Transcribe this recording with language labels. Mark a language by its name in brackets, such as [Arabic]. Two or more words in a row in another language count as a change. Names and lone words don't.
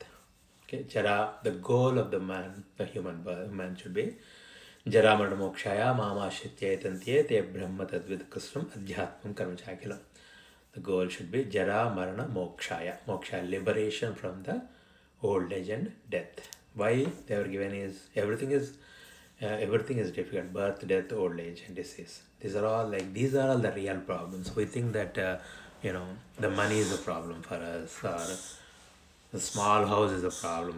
[English] Okay, Jara, the goal of the man, the human man should be [Sanskrit] Jara Marana Mokshaya Mamashitya Tantye Te Brahma Tadvid Kusram Adhyatmam Karmachakilam. The goal should be Jara Marana Mokshaya. [English] Mokshaya, liberation from the old age and death. Why they were given is everything is difficult: birth, death, old age, and disease. These are all the real problems. We think that the money is a problem for us, or the small house is a problem.